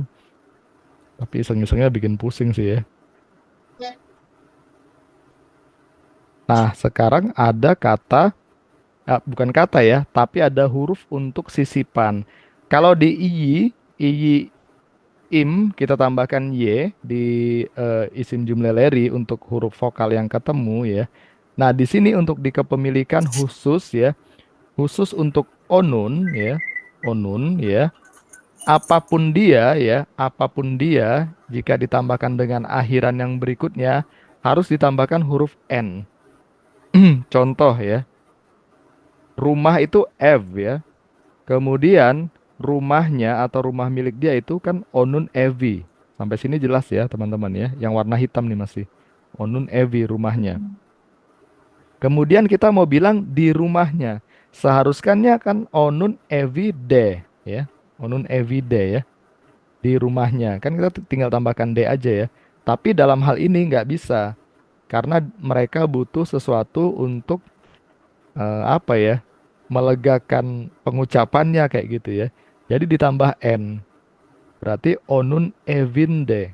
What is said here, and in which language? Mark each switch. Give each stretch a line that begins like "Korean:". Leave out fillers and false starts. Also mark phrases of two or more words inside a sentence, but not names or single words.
Indonesian: Tapi iseng-isengnya bikin pusing sih ya. Nah, sekarang ada kata, bukan kata ya, tapi ada huruf untuk sisipan. Kalau di iyi im kita tambahkan y di isim jumlah untuk huruf vokal yang ketemu ya. Nah, di sini untuk di kepemilikan khusus ya, khusus untuk onun ya, onun ya. Apapun dia, jika ditambahkan dengan akhiran yang berikutnya, harus ditambahkan huruf N. Contoh ya, rumah itu F ya. Kemudian rumahnya atau rumah milik dia itu kan
Turkish: Onun Evi.
Indonesian: Sampai sini jelas ya teman-teman ya. Yang warna hitam nih masih.
Turkish: Onun Evi
Indonesian: rumahnya. Kemudian kita mau bilang di rumahnya. Seharusnya kan
Turkish: Onun Evi de
Indonesian: ya.
Turkish: Onun Evi de
Indonesian: ya. Di rumahnya. Kan kita tinggal tambahkan D aja ya. Tapi dalam hal ini nggak bisa. Karena mereka butuh sesuatu untuk apa ya? Melegakan pengucapannya kayak gitu ya. Jadi ditambah N. Berarti
Turkish: Onun Evinde.